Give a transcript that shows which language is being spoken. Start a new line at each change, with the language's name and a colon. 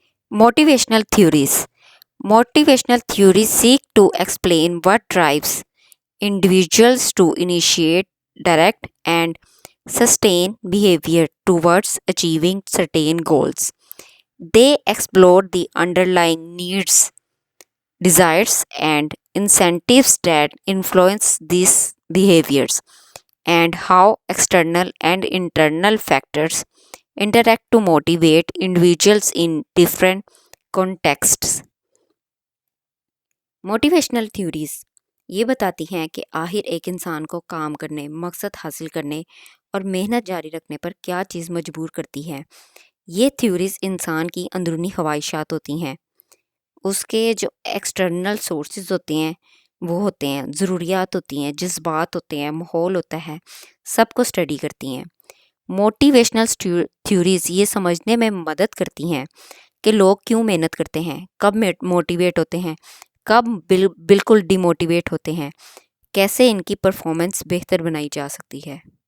English: Motivational theories, motivational theories seek to explain what drives individuals to initiate, direct, and sustain behavior towards achieving certain goals. They explore the underlying needs, desires, and incentives that influence these behaviors, and how external and internal factors interact to motivate individuals in different contexts.
Urdu: Motivational theories یہ بتاتی ہیں کہ آخر ایک انسان کو کام کرنے، مقصد حاصل کرنے اور محنت جاری رکھنے پر کیا چیز مجبور کرتی ہے۔ یہ تھیوریز انسان کی اندرونی خواہشات ہوتی ہیں، اس کے جو ایکسٹرنل سورسز ہوتے ہیں وہ ہوتے ہیں، ضروریات ہوتی ہیں، جذبات ہوتے ہیں، ماحول ہوتا ہے، سب کو اسٹڈی کرتی ہیں۔ موٹیویشنل تھیوریز یہ سمجھنے میں مدد کرتی ہیں کہ لوگ کیوں محنت کرتے ہیں، کب موٹیویٹ ہوتے ہیں، کب بالکل ڈی موٹیویٹ ہوتے ہیں، کیسے ان کی پرفارمنس بہتر بنائی جا سکتی ہے۔